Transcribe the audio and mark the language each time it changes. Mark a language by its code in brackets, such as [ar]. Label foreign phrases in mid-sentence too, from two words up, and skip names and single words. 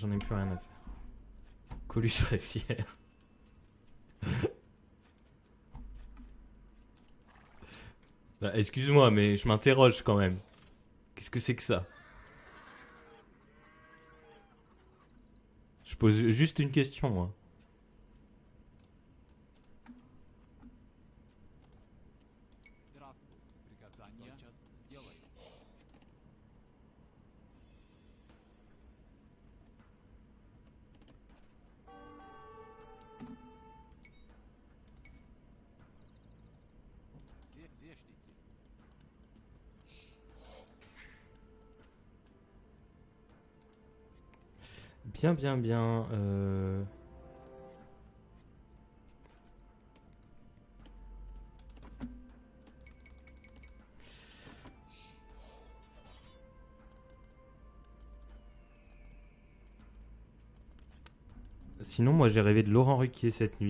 [fr] Colus Ressière. Bah, excuse-moi, mais je m'interroge quand même. Qu'est-ce que c'est que ça? Je pose juste une question, moi. [ru] Здравствуй. Приказание. Тотчас сделай. Зештите. [fr] Bien. Sinon, moi, j'ai rêvé de Laurent Ruquier cette nuit.